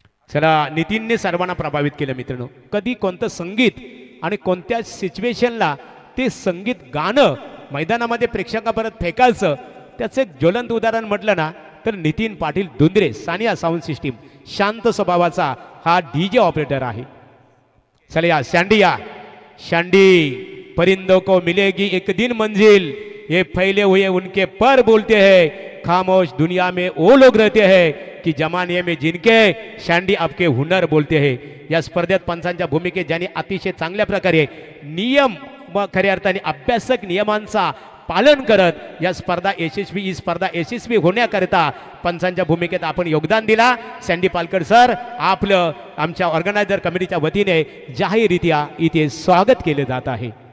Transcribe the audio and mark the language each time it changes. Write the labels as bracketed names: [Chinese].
[Marathi] चला नितीनने सर्वांना प्रभावित केलं मित्रांनो. कधी कोणतं संगीत आणि कोणत्या सिच्युएशनला ते संगीत गाणं मैदानामध्ये प्रेक्षकापर्यंत फेकायचं त्याचं एक ज्वलंत उदाहरण म्हटलं ना तर नितीन पाटील दुंद्रे सानिया साऊंड सिस्टीम शांत स्वभावाचा हा डीजे ऑपरेटर आहे. चला या शांडी या. [Hindi] शांडी परिंदों को मिलेगी एक दिन मंजिल ये फैले हुए उनके पर बोलते हैं खामोश दुनिया में वो लोग रहते हैं की जमाने में जिनके शांडी आपके हुनर बोलते हैं. [Marathi] या स्पर्धेत पंचांच्या भूमिकेत ज्यांनी अतिशय चांगल्या प्रकारे नियम व खऱ्या अर्थाने अभ्यासक नियमांचा पालन करत या स्पर्धा यशस्वी होण्याकरिता पंचांच्या भूमिकेत आपण योगदान दिला. सँडी पालकर सर आपलं आमच्या ऑर्गनायझर कमिटीच्या वतीने जाहीररित्या इथे स्वागत केले जात आहे.